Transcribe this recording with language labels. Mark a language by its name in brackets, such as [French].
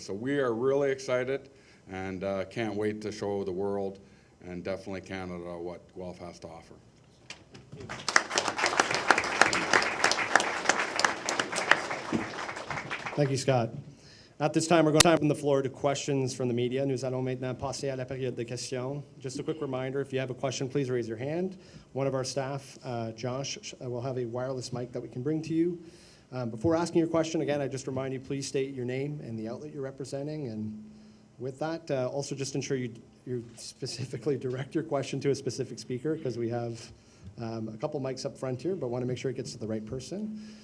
[English] So we are really excited and can't wait to show the world and definitely Canada what Guelph has to offer. Thank you, Scott. At this time, we're going to open the floor to questions from the media. [French] Nous allons maintenant passer à la période de questions. [English] Just a quick reminder, if you have a question, please raise your hand. One of our staff, Josh, will have a wireless mic that we can bring to you. Before asking your question, again, I just remind you, please state your name and the outlet you're representing. And with that, also just ensure you specifically direct your question to a specific speaker, because we have a couple mics up front here, but want to make sure it gets to the right person.